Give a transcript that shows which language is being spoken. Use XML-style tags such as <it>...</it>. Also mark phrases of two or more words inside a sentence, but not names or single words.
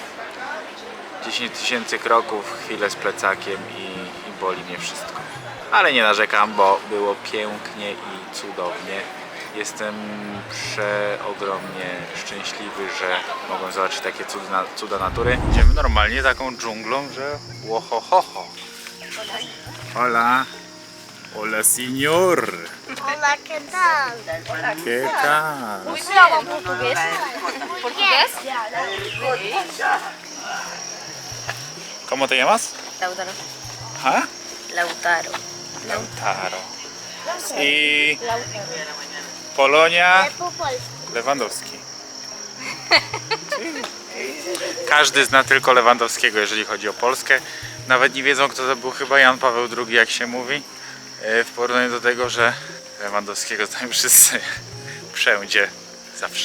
<pl>10 000 kroków, chwilę z plecakiem i boli mnie wszystko. Ale nie narzekam, bo było pięknie i cudownie. Jestem przeogromnie szczęśliwy, że mogłem zobaczyć takie cuda natury. Idziemy normalnie taką dżunglą, że łohohoho.</pl> <es>Hola. Hola, señor. Hola, ¿qué tal? ¿Qué tal?</es> <pl>Mówiłam portugies. Portugies?</pl> <es>¿Cómo te llamas? Lautaro. ¿Ah? Lautaro. Lautaro. I Polonia</es> <pl>Po polsku. Lewandowski. Każdy zna tylko Lewandowskiego, jeżeli chodzi o Polskę. Nawet nie wiedzą, kto to był, chyba Jan Paweł II, jak się mówi. W porównaniu do tego, że Lewandowskiego znają wszyscy wszędzie, zawsze.</pl>